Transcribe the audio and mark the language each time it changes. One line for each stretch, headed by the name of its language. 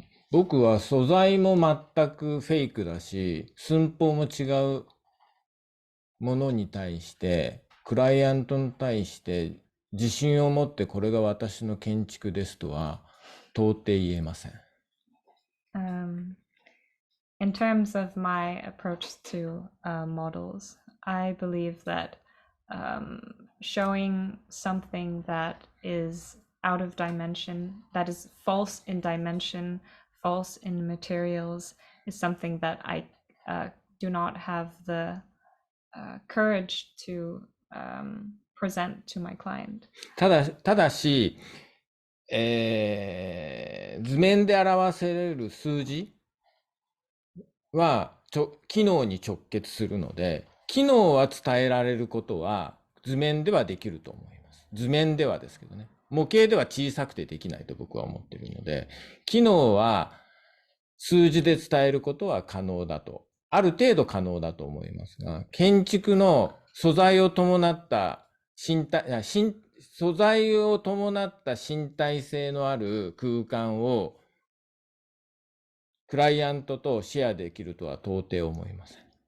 Japanese: 僕は素材も全くフェイクだし、寸法も違うものに対して、クライアントに対して自信を持ってこれが私の建築ですとは到底言えません。
English: In terms of my approach to models, I believe that showing something that is out of dimension, that is false in dimension, false in materials, is something that I do not have the courage to present to my client.
Japanese: ただし、図面で表せれる数字は機能に直結するので、機能は伝えられることは図面ではできると思います。図面ではですけどね。模型では小さくてできないと僕は思っているので、機能は数字で伝えることは可能だと、ある程度可能だと思いますが、建築の素材を伴った身体性のある空間をクライアントとシェアできるとは到底思いません。